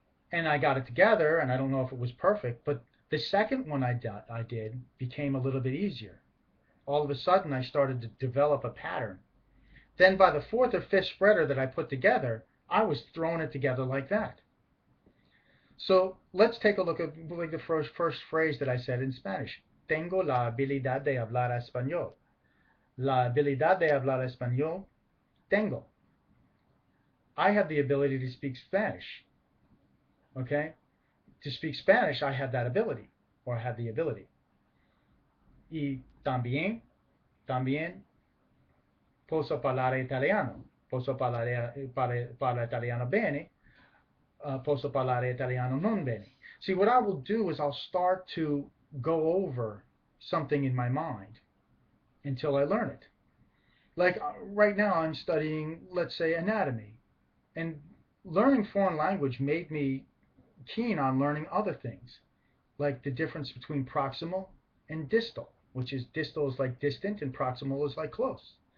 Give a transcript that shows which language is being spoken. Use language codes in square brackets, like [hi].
[en] And I got it together, and I don't know if it was perfect, but the second one I did became a little bit easier. All of a sudden, I started to develop a pattern. Then by the fourth or fifth spreader that I put together, I was throwing it together like that. So let's take a look at the first phrase that I said in Spanish. [es] Tengo la habilidad de hablar español. La habilidad de hablar español, tengo. [en] I have the ability to speak Spanish. Okay? To speak Spanish, I have that ability, or I have the ability. [es] Y también [it] posso parlare italiano. Posso parlare italiano bene. Posso parlare italiano non bene. [en] See, what I will do is I'll start to go over something in my mind until I learn it. Like right now I'm studying, let's say, anatomy. And learning foreign language made me keen on learning other things, like the difference between proximal and distal, which is distal is like distant and proximal is like close.